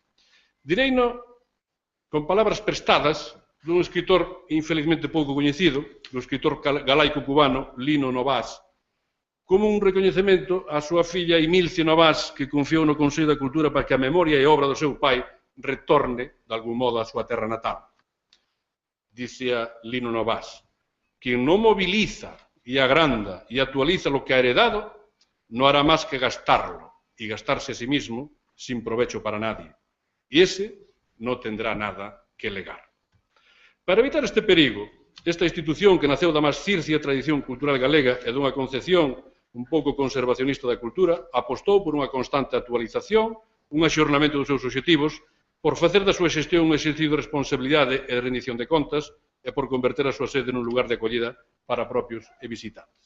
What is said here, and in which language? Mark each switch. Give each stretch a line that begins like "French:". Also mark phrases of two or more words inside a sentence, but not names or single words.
Galician: Direino con palabras prestadas dun escritor infelizmente pouco coñecido, do escritor galaico cubano Lino Novás, como un recoñecemento á súa filla Emilce Novás, que confiou no Consello da Cultura para que a memoria e obra do seu pai retorne, de algún modo, á súa terra natal.
Spanish: Dicía Lino Novás: quien no moviliza y agranda y actualiza lo que ha heredado, no hará más que gastarlo y gastarse a sí mismo sin provecho para nadie. Y ese no tendrá nada que legar.
Galician: Para evitar este perigo, esta institución que naceu da máis circia tradición cultural galega e dunha concepción un pouco conservacionista da cultura, apostou por unha constante actualización, un axornamento dos seus obxectivos, por facer da súa xestión un exercicio de responsabilidade e de rendición de contas e por converter a súa sede nun lugar de acollida para propios e visitantes.